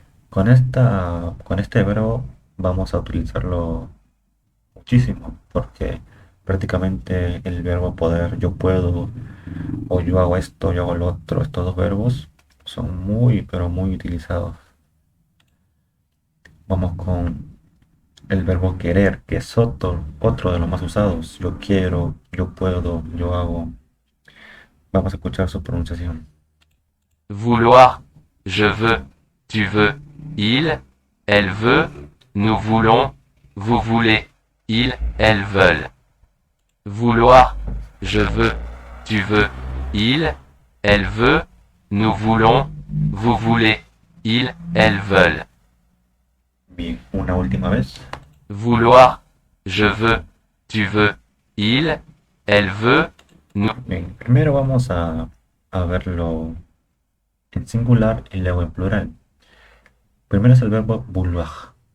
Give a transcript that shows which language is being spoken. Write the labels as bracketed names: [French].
[Spanish] Con este verbo vamos a utilizarlo muchísimo porque prácticamente el verbo poder, yo puedo o yo hago esto, yo hago lo otro, estos dos verbos son muy pero muy utilizados. Vamos con el verbo querer, que es otro de los más usados. Yo quiero, yo puedo, yo hago. Vamos a escuchar su pronunciación. [French] vouloir, je veux, tu veux, il, elle veut, nous voulons, vous voulez, ils, elles veulent. Vouloir, je veux, tu veux, il, elle veut, nous voulons, vous voulez, ils, elles veulent. [Spanish] Bien, una última vez. [French] Vouloir, je veux, tu veux, il, elle veut, nous. [Spanish] Bien, primero vamos a verlo en singular y luego en plural. Primero es el verbo vouloir.